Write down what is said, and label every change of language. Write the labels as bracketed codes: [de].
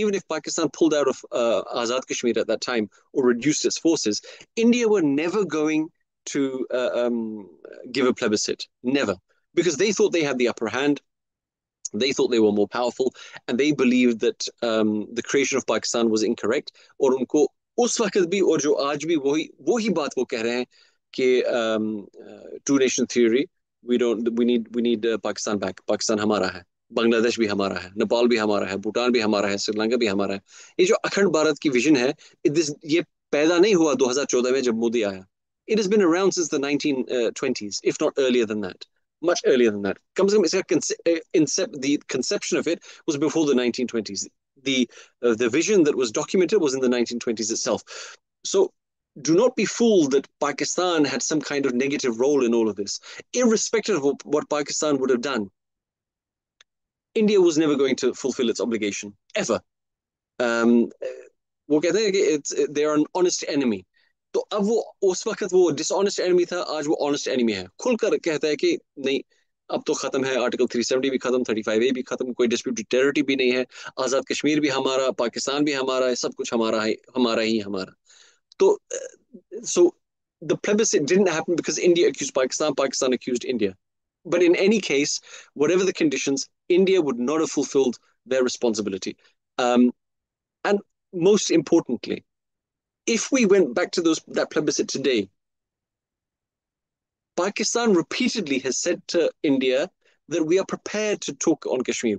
[en] Even if Pakistan pulled out of Azad Kashmir at that time or reduced its forces, India were never going to give a plebiscite. Never. Because they thought they had the upper hand. They thought they were more powerful, and they believed that the creation of Pakistan was incorrect. [hi] और उनको उस वक्त भी और जो आज भी वही बात वो कह रहे हैं कि [en] two nation theory, we need Pakistan back. [hi] Pakistan हमारा है, बांग्लादेश भी हमारा है, नेपाल भी हमारा है, भूटान भी हमारा है, श्रीलंका भी हमारा है. ये जो अखंड भारत की विजन है, ये पैदा नहीं हुआ 2014 में जब मोदी आया. [en] It has been around since the 1920s, if not earlier than that. Much earlier than that. The conception of it was before the 1920s. The vision that was documented was in the 1920s itself. So do not be fooled that Pakistan had some kind of negative role in all of this. Irrespective of what Pakistan would have done, India was never going to fulfill its obligation, ever. [hi] वो कहते हैं कि [en] they are an honest enemy. [hi] तो अब वो उस वक्त वो डिसऑनेस्ट एनिमी था, आज वो ऑनेस्ट एनिमी है. खुलकर कहता है कि नहीं, अब तो खत्म है, आर्टिकल 370 भी खत्म, 35A भी खत्म, कोई डिस्प्यूटेड टेरिटरी भी नहीं है, आजाद कश्मीर भी हमारा, पाकिस्तान भी हमारा है, सब कुछ हमारा है, हमारा ही हमारा. [en] तो so the plebiscite didn't happen because India accused Pakistan, Pakistan accused India. But in any case, whatever the conditions, India would not have fulfilled their responsibility. And most importantly, if we went back to that plebiscite today, Pakistan repeatedly has said to India that we are prepared to talk on Kashmir.